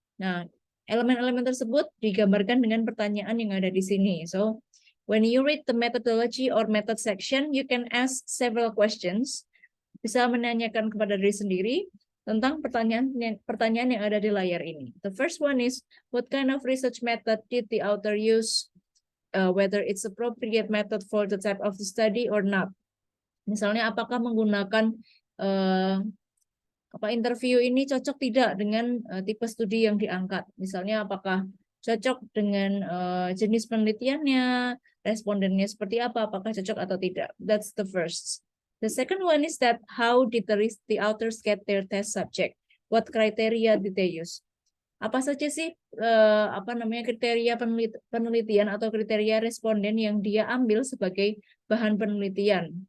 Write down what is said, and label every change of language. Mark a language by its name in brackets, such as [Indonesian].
[Indonesian] Nah, elemen-elemen tersebut digambarkan dengan pertanyaan yang ada di sini. [English] So, when you read the methodology or method section, you can ask several questions. [Indonesian] Bisa menanyakan kepada diri sendiri tentang pertanyaan yang ada di layar ini. [English] The first one is, what kind of research method did the author use? Whether it's appropriate method for the type of the study or not. [Indonesian] Misalnya, apakah menggunakan interview ini cocok tidak dengan tipe studi yang diangkat. Misalnya apakah cocok dengan jenis penelitiannya, respondennya seperti apa, apakah cocok atau tidak. [English] That's the first. The second one is that how did the authors get their test subject? What criteria did they use? [Indonesian] Apa saja sih kriteria penelitian atau kriteria responden yang dia ambil sebagai bahan penelitian.